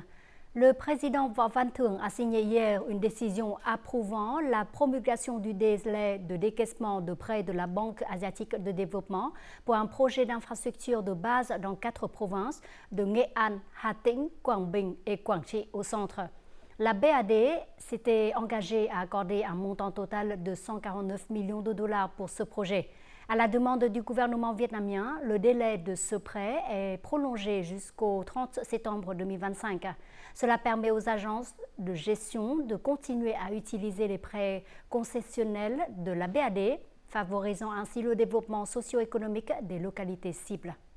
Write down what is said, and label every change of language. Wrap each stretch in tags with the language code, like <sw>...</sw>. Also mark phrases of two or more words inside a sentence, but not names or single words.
<fr>Le président Võ Văn Thưởng a signé hier une décision approuvant la promulgation du délai de décaissement de prêts de la Banque asiatique de développement pour un projet d'infrastructure de base dans 4 provinces de Nghệ An, Hà Tĩnh, Quảng Bình et Quảng Trị au centre. La BAD s'était engagée à accorder un montant total de 149 millions de dollars pour ce projet. À la demande du gouvernement vietnamien, le délai de ce prêt est prolongé jusqu'au 30 septembre 2025. Cela permet aux agences de gestion de continuer à utiliser les prêts concessionnels de la BAD, favorisant ainsi le développement socio-économique des localités cibles.</fr>